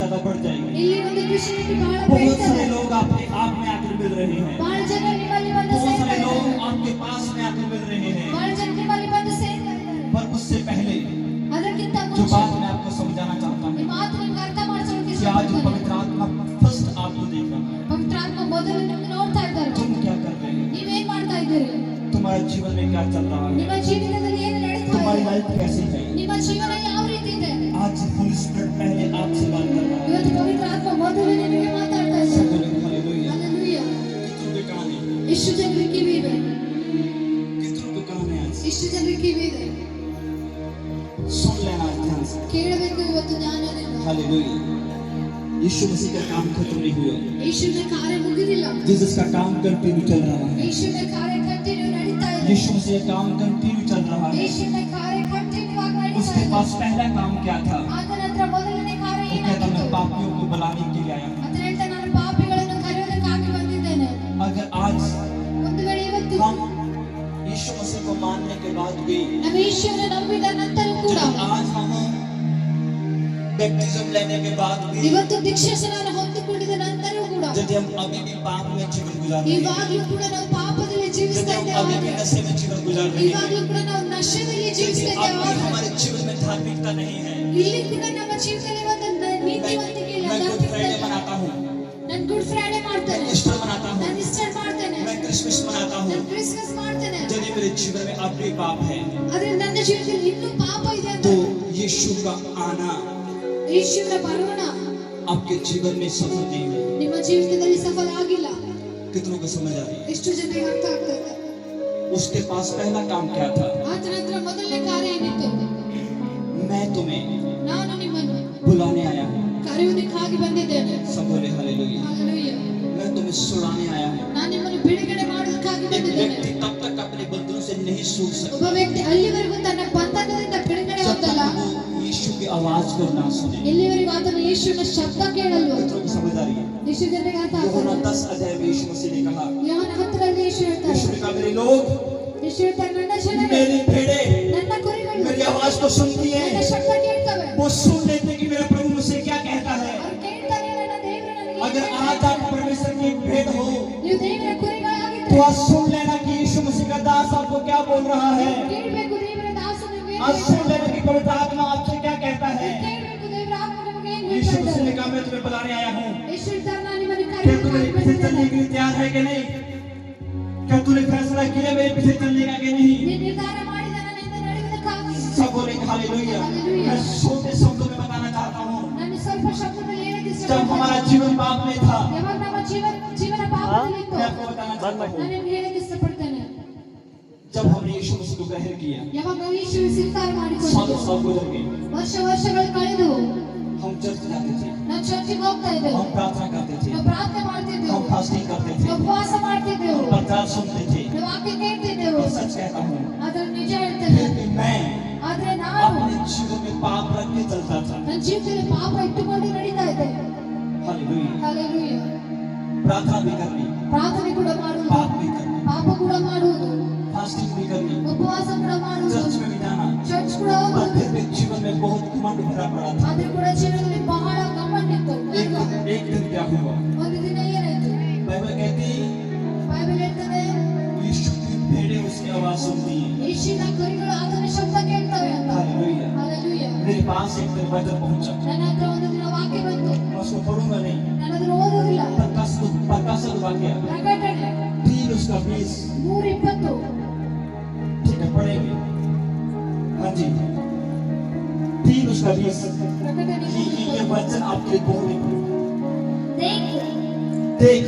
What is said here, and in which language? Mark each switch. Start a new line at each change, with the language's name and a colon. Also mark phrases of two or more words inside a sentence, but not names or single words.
Hindi: ज्यादा बढ़ जाएगी।
Kannada: ಇಲ್ಲಿ ಒಂದು ಕ್ರಿಶ್ಚಿಯಾನಿಟಿ ಬಹಳ
Hindi: बहुत
Kannada: ಬೆಳೀತದೆ।
Hindi: सारे लोग आपके आप में आकर मिल रहे हैं,
Kannada: ಬಹಳ ಜನ ನಿಮ್ಮಲ್ಲಿ ಬಂದು
Hindi: बहुत
Kannada: ಸೇರ್ತಾ
Hindi: सारे लोग
Kannada: ಇದ್ದಾರೆ।
Hindi: आपके पास में आकर मिल रहे हैं,
Kannada: ಬಹಳ ಜನ ನಿಮ್ಮಲ್ಲಿ ಬಂದು ಸೇರ್ತಾ ಇದ್ದಾರೆ।
Hindi: पर उससे पहले
Kannada: ಅದಕ್ಕಿಂತ
Hindi: जो
Kannada: ಮುಂಚೆ
Hindi: बात मैं आपको समझाना चाहता
Kannada: ಈ
Hindi: हूँ
Kannada: ಮಾತು ನಿಮ್ಗೆ ಅರ್ಥ ಮಾಡಿಸೋಕೆ
Hindi: कि आज
Kannada: ಇಷ್ಟಪಡ್ತೇನೆ।
Hindi: पवित्र आत्मा फर्स्ट आपको देख रहा है,
Kannada: ಪವಿತ್ರ ಆತ್ಮ ಮೊದಲು ನಿಮ್ಮನ್ನು ನೋಡ್ತಾ ಇದ್ದಾರೆ।
Hindi: तुम क्या कर रहे हो,
Kannada: ನೀವೇನ್ ಮಾಡ್ತಾ ಇದ್ದೀರಿ?
Hindi: तुम्हारे जीवन में क्या चल रहा है,
Kannada: ನಿಮ್ಮ ಜೀವನದಲ್ಲಿ ಏನು ನಡೀತಾ
Hindi: तुम्हारी
Kannada: ಇದೆ?
Hindi: लाइफ कैसी है।
Kannada: ನಿಮ್ಮ ಜೀವನ ಯಾವ ರೀತಿ ಇದೆ?
Hindi: आज होली स्पिरिट पहले आपसे बात कर रहा है।
Kannada: ಇವತ್ತು ಪವಿತ್ರ ಆತ್ಮ ಮೊದಲು ನಿಮಗೆ ಮಾತಾಡ್ತಾ ಇದ್ದಾರೆ।
Hindi: हालेलुया।
Kannada: ಹಲ್ಲೆಲೂಯಾ।
Hindi: कितनों के कान हैं,
Kannada: ಎಷ್ಟು ಜನರಿಗೆ ಕಿವಿ ಇದೆ?
Hindi: कितनों के कान हैं, आज
Kannada: ಎಷ್ಟು ಜನರಿಗೆ ಕಿವಿ ಇದೆ?
Hindi: सुन लेना ध्यान से।
Kannada: ಕೇಳಬೇಕು ಇವತ್ತು ಜ್ಞಾನದಿಂದ।
Hindi: हालेलुया। यीशु मसीह का काम खत्म नहीं हुआ,
Kannada: ಯೇಸುವಿನ ಕಾರ್ಯ ಮುಗಿದಿಲ್ಲ।
Hindi: जीसस का काम कंटिन्यू चल रहा है,
Kannada: ಯೇಸುವಿನ ಕಾರ್ಯ ಕಂಟಿನ್ಯೂ ನಡೀತಾ ಇದೆ।
Hindi: यीशु मसीह का काम कंटिन्यू चल रहा है।
Kannada: ಯೇಸುವಿನ ಕಾರ್ಯ ಕಂಟಿನ್ಯೂ ಆಗಿ ನಡೀತಾ
Hindi: उसके
Kannada: ಇದೆ।
Hindi: पास पहला काम क्या था,
Kannada: ಆತ ನಂತರ ಮೊದಲನೇ ಕಾರ್ಯ
Hindi: वो कहता
Kannada: ಏನಾಗಿತ್ತು?
Hindi: मैं पापियों को बुलाने के लिए आया हूं।
Kannada: ಆತ ಹೇಳ್ತಾ ನಾನು ಪಾಪಿಗಳನ್ನು ಕರೆಯೋದಕ್ಕಾಗಿ ಬಂದಿದ್ದೇನೆ।
Hindi: अगर आज
Kannada: ಒಂದು ವೇಳೆ ಇವತ್ತು
Hindi: हम यीशु मसीह को मानने के बाद भी,
Kannada: ನಾವು ಯೇಸುವನ್ನು ನಂಬಿದ ನಂತರ ಕೂಡ,
Hindi: जब आज हम बैप्टिज्म लेने के बाद भी,
Kannada: ಇವತ್ತು ದೀಕ್ಷಾಸ್ನಾನ ಹೊಂದಿಕೊಂಡಿದ ನಂತರ ಕೂಡ,
Hindi: यदि हम अभी भी पाप में जीवन गुजार रहे हैं,
Kannada: ಇವಾಗಲೂ ಕೂಡ ನಾವು ಪಾಪದಲ್ಲಿ
Hindi: यदि
Kannada: ಜೀವಿಸ್ತಾ
Hindi: हम अभी भी
Kannada: ಇದ್ದೇವೆ,
Hindi: नशे में जीवन गुजार रहे हैं,
Kannada: ಇವಾಗಲೂ ಕೂಡ ನಾವು ನಶೆಯಲ್ಲಿ
Hindi: यदि
Kannada: ಜೀವಿಸ್ತಾ
Hindi: अब भी
Kannada: ಇದ್ದೇವೆ,
Hindi: हमारे जीवन में धार्मिकता नहीं है,
Kannada: ಇಲ್ಲಿ ಕೂಡ ನಮ್ಮ ಜೀವಿತದಲ್ಲಿ ಒಂದು ನೀತಿವಂತಿಕೆ ಇಲ್ಲ,
Hindi: मैं गुड फ्राइडे
Kannada: ಧಾರ್ಮಿಕತೆ ಇಲ್ಲ।
Hindi: मनाता हूँ,
Kannada: ನಾನು ಗುಡ್ ಫ್ರೈಡೆ
Hindi: मैं
Kannada: ಮಾಡ್ತೇನೆ,
Hindi: ईस्टर मनाता हूँ,
Kannada: ನಾನು ಈಸ್ಟರ್ ಮಾಡ್ತೇನೆ,
Hindi: मैं क्रिसमस मनाता हूँ,
Kannada: ನಾನು ಕ್ರಿಸ್ಮಸ್ ಮಾಡ್ತೇನೆ,
Hindi: यदि मेरे जीवन में अब भी पाप है,
Kannada: ಆದ್ರೆ ನನ್ನ ಜೀವಿತದಲ್ಲಿ ಇನ್ನೂ ಪಾಪ ಇದೆ
Hindi: तो
Kannada: ಅಂತ
Hindi: यीशु का आना
Kannada: ಯೇಸುವಿನ ಬರೋಣ
Hindi: आपके जीवन में सफल नहीं हुआ।
Kannada: ನಿಮ್ಮ ಜೀವಿತದಲ್ಲಿ ಸಫಲ ಆಗಿಲ್ಲ।
Hindi: कितनों को समझ आ रही है?
Kannada: ಎಷ್ಟು ಜನರಿಗೆ ಅರ್ಥ ಆಗ್ತಾ ಇದೆ?
Hindi: उसके पास पहला काम क्या था,
Kannada: ಆತ ನಂತರ ಮೊದಲನೇ ಕಾರ್ಯ ಏನಿತ್ತು?
Hindi: मैं तुम्हें
Kannada: ನಾನು ನಿಮ್ಮನ್ನು
Hindi: बुलाने आया हूँ।
Kannada: ಕರೆಯುವುದಕ್ಕಾಗಿ ಬಂದಿದ್ದೇನೆ।
Hindi: सब बोले हालेलुया।
Kannada: ಹಲ್ಲೆಲೂಯಾ।
Hindi: मैं तुम्हें छुड़ाने आया हूँ।
Kannada: ನಾನು ನಿಮ್ಮನ್ನು ಬಿಡುಗಡೆ ಮಾಡುವುದಕ್ಕಾಗಿ
Hindi: एक
Kannada: ಬಂದಿದ್ದೇನೆ।
Hindi: व्यक्ति तब तक अपने बंधनों से नहीं छूट सकता
Kannada: ಒಬ್ಬ ವ್ಯಕ್ತಿ ಅಲ್ಲಿವರೆಗೂ ತನ್ನ ಬಂಧನದಿಂದ ಬಿಡುಗಡೆ
Hindi: जब
Kannada: ಹೊಂದಲ್ಲ,
Hindi: तक वो यीशु की आवाज को ना सुने।
Kannada: ಎಲ್ಲಿವರೆಗೂ ಆತನು ಯೇಸುವಿನ ಶಬ್ದ ಕೇಳಲ್ವೋ।
Hindi: कितनों को समझ आ रही है?
Kannada: ಎಷ್ಟು ಜನರಿಗೆ ಅರ್ಥ
Hindi: यूहन्ना
Kannada: ಆಗ್ತದೆ?
Hindi: 10 अध्याय में यीशु मसीह ने कहा,
Kannada: ಯೋಹಾನ 10ರಲ್ಲಿ ಯೇಸು ಹೇಳ್ತಾರೆ,
Hindi: यीशु ने कहा मेरे लोग,
Kannada: ಯೇಸು ಹೇಳ್ತಾರೆ, ನನ್ನ ಜನರೇ,
Hindi: मेरी भेड़े
Kannada: ನನ್ನ ಕುರಿಗಳು
Hindi: मेरी आवाज को सुनती है,
Kannada: ನನ್ನ ಶಬ್ದ ಕೇಳ್ತವೆ।
Hindi: वो सुन लेते कि मेरा प्रभु मुझसे क्या कहता है।
Kannada: ಅವರು ಕೇಳ್ತಾರೆ, ನನ್ನ ದೇವರು ನನಗೆ ಏನು
Hindi: अगर आज
Kannada: ಹೇಳ್ತಾನೆ?
Hindi: आप परमेश्वर की एक भेड़ हो,
Kannada: ನೀವು ದೇವರ
Hindi: तो
Kannada: ಕುರಿಗಳಾಗಿದ್ದರೆ
Hindi: आज सुन लेना कि यीशु मसीह का दास आपको क्या बोल रहा है।
Kannada: ಕೇಳಬೇಕು, ದೇವರ ದಾಸನು ಏನು
Hindi: आज सुन
Kannada: ಹೇಳ್ತಾನೆ?
Hindi: लेना कि पवित्र आत्मा आपसे क्या कहता है।
Kannada: ಕೇಳಬೇಕು, ದೇವರ ಆತ್ಮ ನಮಗೆ ಏನು
Hindi: यीशु
Kannada: ಹೇಳ್ತಾ
Hindi: मसीह ने
Kannada: ಇದ್ದಾರೆ?
Hindi: कहा मैं तुम्हें बुलाने आया हूँ,
Kannada: ಯೇಸು ಹೇಳ್ತಾರೆ, ನಾನು ನಿಮ್ಮನ್ನು
Hindi: क्या तू मेरे पीछे चलने
Kannada: ಕರೆಯುವುದಕ್ಕಾಗಿ
Hindi: के लिए तैयार है कि नहीं, क्या तूने फैसला किया मेरे पीछे चलने का कि नहीं।
Kannada: ನೀನು ನಿರ್ಧಾರ ಮಾಡಿದ ನನ್ನಿಂದ ನಡೆಯುವುದಕ್ಕಾಗಿ।
Hindi: सब बोले हालेलुया। मैं छोटे शब्दों में बताना चाहता हूँ,
Kannada: ನಾನು ಸ್ವಲ್ಪ ಶಬ್ದದಲ್ಲಿ ಹೇಳಕ್ಕೆ
Hindi: जब
Kannada: ಇಷ್ಟಪಡ್ತೇನೆ।
Hindi: हमारा जीवन पाप में था,
Kannada: ಯಾವಾಗ ನಮ್ಮ ಜೀವನ ಪಾಪದಲ್ಲಿತ್ತು,
Hindi: मैं आपको बताना चाहता हूँ,
Kannada: ನಾನು ನಿಮ್ಗೆ ಹೇಳಕ್ಕೆ ಇಷ್ಟಪಡ್ತೇನೆ।
Hindi: जब हमने यीशु मसीह को ग्रहण किया,
Kannada: ಯಾವಾಗ ನಾವು ಯೇಸುವಿನ ಸ್ವೀಕಾರ
Hindi: सालों
Kannada: ಮಾಡಿಕೊಂಡೆವು,
Hindi: साल गुजर गए,
Kannada: ವರ್ಷಗಳು ಕಳೆದವು,
Hindi: हम चर्च जाते थे,
Kannada: ನಾವು ಚರ್ಚಿಗೆ ಹೋಗ್ತಾ ಇದ್ದೆವು,
Hindi: हम प्रार्थना करते थे,
Kannada: ನಾವು ಪ್ರಾರ್ಥನೆ ಮಾಡ್ತಿದ್ದೆವು,
Hindi: हम फास्टिंग करते थे,
Kannada: ನಾವು ಉಪವಾಸ ಮಾಡ್ತಿದ್ದೆವು,
Hindi: हम प्रचार सुनते थे।
Kannada: ನಾವು ವಾಕ್ಯ ಕೇಳ್ತಿದ್ದೆವು।
Hindi: और सच कहता हूँ,
Kannada: ಆದ್ರೆ ನಿಜ ಹೇಳ್ತೇನೆ,
Hindi: फिर भी मैं
Kannada: ಆದ್ರೆ ನಾನು
Hindi: अपने जीवन में पाप रख के चलता था।
Kannada: ನನ್ನ ಜೀವಿತದಲ್ಲಿ ಪಾಪ ಇಟ್ಟುಕೊಂಡು ನಡೀತಾ ಇದ್ದೆ।
Hindi: हालेलुया।
Kannada: ಹಲ್ಲೆಲೂಯಾ।
Hindi: प्रार्थना भी करनी,
Kannada: ಪ್ರಾರ್ಥನೆ ಕೂಡ ಮಾಡುವುದು,
Hindi: पाप भी करनी,
Kannada: ಪಾಪ ಕೂಡ ಮಾಡುವುದು,
Hindi: फास्टिंग भी करनी,
Kannada: ಉಪವಾಸ ಕೂಡ ಮಾಡುವುದು,
Hindi: चर्च में भी जाना,
Kannada: ಚರ್ಚ್ ಕೂಡ
Hindi: और
Kannada: ಹೋಗುವುದು।
Hindi: फिर भी जीवन में बहुत घमंड भरा पड़ा था।
Kannada: ಆದ್ರೆ ಕೂಡ ಜೀವನದಲ್ಲಿ ಬಹಳ ಗಮ್ಮತ್ತಿತ್ತು।
Hindi: एक दिन क्या हुआ,
Kannada: ಒಂದು ದಿನ ಏನಾಯ್ತು?
Hindi: बाइबल कहती
Kannada: ಬೈಬಲ್ ಹೇಳ್ತದೆ,
Hindi: यीशु की भेड़ें उसकी आवाज सुनती हैं।
Kannada: ಯೇಸುವಿನ ಕುರಿಗಳು ಆತನ ಶಬ್ದ ಕೇಳ್ತವೆ ಅಂತ।
Hindi: हालेलुया।
Kannada: ಹಲ್ಲೆಲೂಯಾ।
Hindi: मेरे पास एक दिन वचन पहुंचा,
Kannada: ನನ್ನ ಹತ್ರ ಒಂದು ದಿನ ವಾಕ್ಯ ಬಂತು,
Hindi: मैं उसको पढ़ूंगा नहीं,
Kannada: ನಾನು ಅದನ್ನು ಓದುವುದಿಲ್ಲ।
Hindi: प्रकाशन वाक्य
Kannada: ಪ್ರಕಟಣೆ 3 उसका 20, 3:20।
Hindi: ठीक है पढ़ेंगे, हाँ जी 3 उसका 20।
Kannada: ಪ್ರಕಟಣೆ
Hindi: ये वचन आपके लिए बहुत important देख,